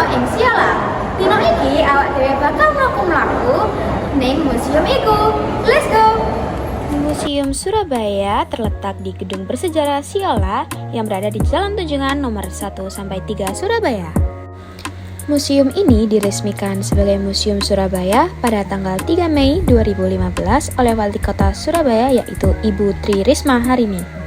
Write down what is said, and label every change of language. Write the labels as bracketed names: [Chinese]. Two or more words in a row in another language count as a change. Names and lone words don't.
[Javanese] Siola. Dino iki awak dhewe bakal mlaku-mlaku ning museum iku. [English] Let's go! [Indonesian] Museum Surabaya terletak di Gedung Bersejarah Siola yang berada di Jalan Tunjungan nomor 1-3 Surabaya. Museum ini diresmikan sebagai Museum Surabaya pada tanggal 3 Mei 2015 oleh Wali Kota Surabaya yaitu Ibu Tri Risma Harini.